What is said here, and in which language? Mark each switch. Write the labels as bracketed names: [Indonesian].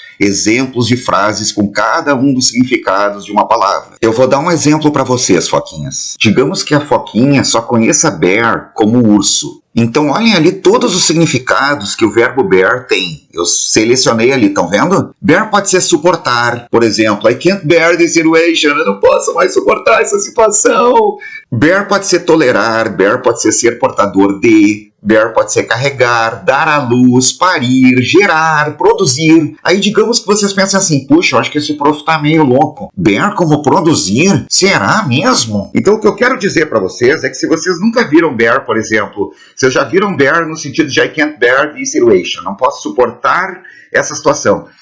[Portuguese] Exemplos de frases com cada um dos significados de uma palavra. Eu vou dar um exemplo para vocês, foquinhas. Digamos que a foquinha só conheça bear como urso. Então olhem ali todos os significados que o verbo bear tem. Eu selecionei ali, estão vendo? Bear pode ser suportar. Por exemplo, [English] I can't bear this situation. [Portuguese] Eu não posso mais suportar essa situação. Bear pode ser tolerar. Bear pode ser portador de. Bear pode ser carregar, dar à luz, parir, gerar, produzir. Aí digamos que vocês pensem assim, puxa, eu acho que esse prof tá meio louco. Bear como produzir? Será mesmo? Então o que eu quero dizer para vocês é que se vocês nunca viram bear, por exemplo, vocês já viram bear no sentido de [English] I can't bear this situation, [Portuguese] não posso suportar essa situação.